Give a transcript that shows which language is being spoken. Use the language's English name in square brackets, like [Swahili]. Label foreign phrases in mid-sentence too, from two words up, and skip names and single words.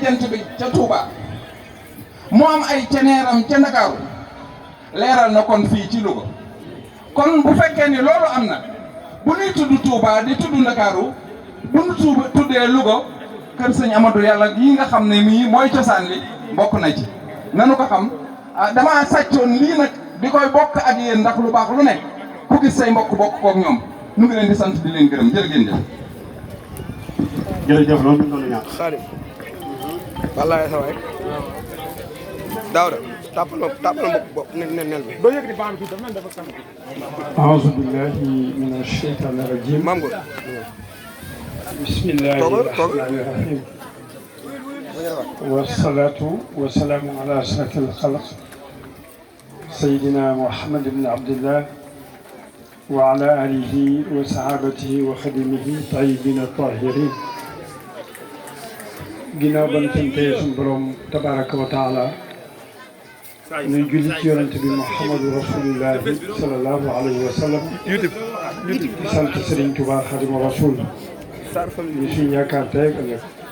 [Wolof] jant bi ca Touba mu am ay ceneeram ca Ndakaaru leeral na kon fii ci Louga kon bu fekkee ni loolu am na bu ñuy tudd Touba di tudd Ndakaaru bu ñu tuddee Louga kër sëñ Amadou Yàlla yi nga xam ne mii mooy cosaan li bokk na ci nanu ko xam damaa sàccoon lii nag di koy bokk ak yéen ndax lu baax lu nekk ku gis say mbokk bokk kook ñoom nu ngi leen di sant di leen gërëm jërë ngeen jëf. jërëjëf loolu ñu doon ñàkk. Xaadim wallaay sa waay Daouda tàppal ma bopp nel bi doo yëg di baam fii dafa dafa sant [Arabic] أعوذ بالله من الشيطان الرجيم [Wolof] maam Góor [Arabic] بسم الله الرحمن الرحيم والصلاة والسلام على أشرف الخلق سيدنا محمد بن عبد الله وعلى آله وصحابته وخدمه طيبين الطاهرين [Wolof] ginnaaw ban santee suñu borom [Arabic] تبارك وتعالى [Wolof] nuy julli ci yonent bi Muhammadu [Arabic] رسول الله صلى الله عليه وسلم [Wolof] di sant Serigne Touba Xadimu Rasul ñu suñu yaakaar tey ak ëllëg